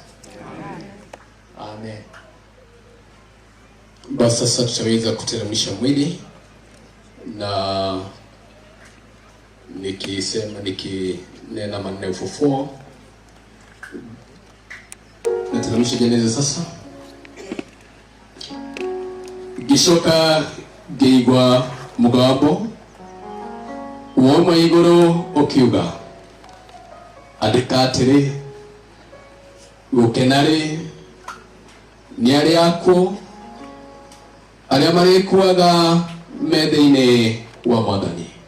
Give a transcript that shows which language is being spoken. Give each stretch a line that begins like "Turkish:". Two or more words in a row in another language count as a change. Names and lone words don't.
Swahili: Amen. Basi sasa tutaweza kuteremsha mwili, na nikinena maneno ya ufufuo nateremsha jeneza sasa.
Kikuyu: Gishoka geigwa mugambo uoma iguru ukiuga andika atiri gukenari ni aria aku aria marikuaga metha-ini wa Mwathani